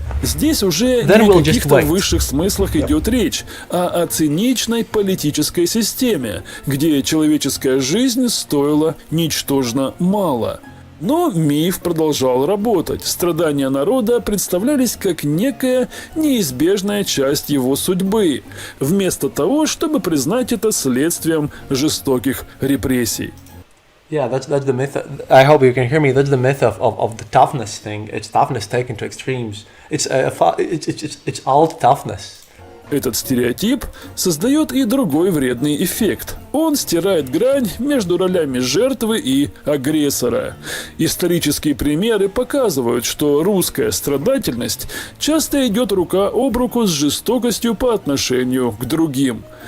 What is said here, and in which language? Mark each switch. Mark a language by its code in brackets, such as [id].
[ru] Здесь уже не о каких-то высших смыслах идет речь, а о циничной политической системе, где человеческая жизнь стоила ничтожно мало. Но миф продолжал работать. Страдания народа представлялись как некая неизбежная часть его судьбы, вместо того, чтобы признать это следствием жестоких репрессий. [en] Yeah, that's the myth. I hope you can hear me. That's the myth of the toughness thing. It's toughness taken to extremes. It's all toughness. [ru] Этот стереотип создает и другой вредный эффект. Он стирает грань между ролями жертвы и агрессора. Исторические примеры показывают, что русская страдательность часто идет рука об руку с жестокостью по отношению к другим.